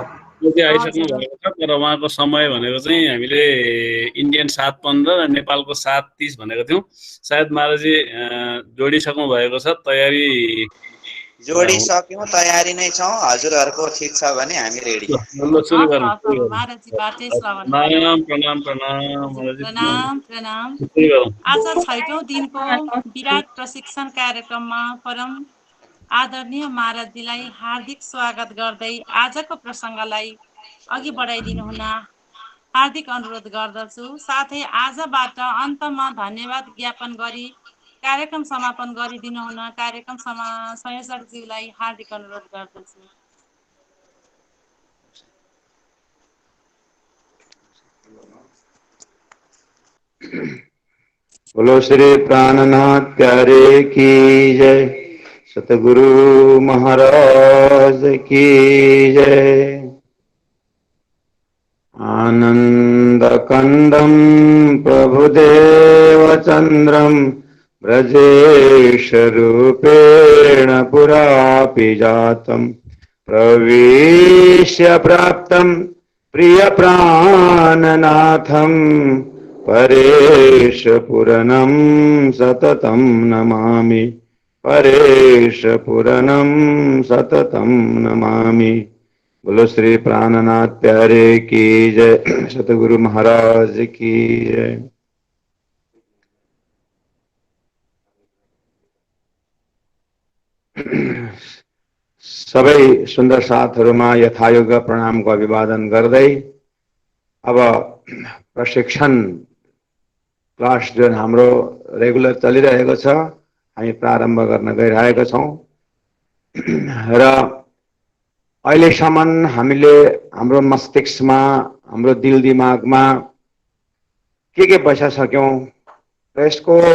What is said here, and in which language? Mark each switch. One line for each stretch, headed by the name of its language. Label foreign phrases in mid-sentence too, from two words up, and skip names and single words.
Nepali: आइसक्नु भएको छ, तर उहाँको समय भनेको चाहिँ हामीले इन्डियन 7:15 र नेपालको 7:30 भनेको थियौँ। सायद महाराजजी जोडिसक्नु भएको छ, तयारी जोडिसक्यौँ, तयारी नै छौँ। हजुरहरूको ठिक छ भने हामी रेडी। सुरु गरौँ। महाराजजीबाटै श्रवण प्रणाम प्रणाम प्रणाम प्रणाम प्रणाम। आज 6औं दिनको विराट प्रशिक्षण कार्यक्रममा परम आदरणीय महाराजजीलाई हार्दिक स्वागत गर्दै आजको प्रसङ्गलाई अघि बढाइदिनु हुन हार्दिक अनुरोध गर्दछु। साथै आजबाट अन्तमा धन्यवाद ज्ञापन गरी कार्यक्रम समापन गरिदिनु हुन कार्यक्रम संयोजकज्यूलाई हार्दिक अनुरोध गर्दछु।
Hindi: बोलो श्री प्राणनाथ प्यारे की जय, सतगुरु महाराज की जय।
Sanskrit: आनंद कंदम प्रभुदेव चंद्रम ब्रजेश रूपेण पुरापि जातम प्रवेश्य प्राप्तम प्रिय प्राणनाथम परेश पूरणं सततं नमामि परेश पूरणं सततं नमामि।
Hindi: बोलो श्री प्राणनाथ प्यारे की जय, सतगुरु महाराज की जय।
Nepali: सबै सुन्दर साथहरुमा यथायोग्य प्रणामको अभिवादन गर्दै अब प्रशिक्षण क्लास जुन हाम्रो रेगुलर चलिरहेको छ हामी प्रारम्भ गर्न गइरहेका छौं र अहिलेसम्म हामीले हाम्रो मस्तिष्कमा हाम्रो दिल दिमागमा के बसिसक्यौं र यसको